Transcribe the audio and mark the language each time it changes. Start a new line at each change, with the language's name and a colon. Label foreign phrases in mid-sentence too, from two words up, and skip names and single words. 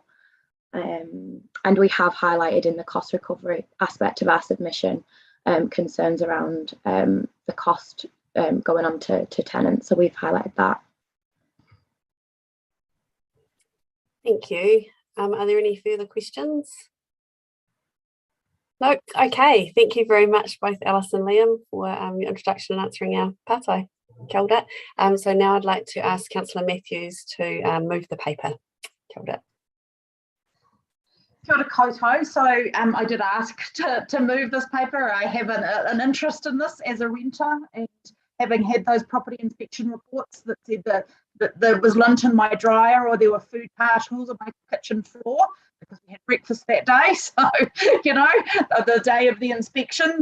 English: And we have highlighted in the cost recovery aspect of our submission concerns around the cost going on to tenants. So we've highlighted that. Thank you. Are there any further questions? No. Okay. Thank you very much, both Alice and Liam, for your introduction and answering our pātai.
Māori: Kia ora.
English: So now I'd like to ask Councillor Matthews to move the paper.
Māori: Kia ora. Kia ora koutou.
English: So I did ask to move this paper. I have an interest in this as a renter, and having had those property inspection reports that said that there was lint in my dryer or there were food particles on my kitchen floor because we had breakfast that day. So, you know, the day of the inspection.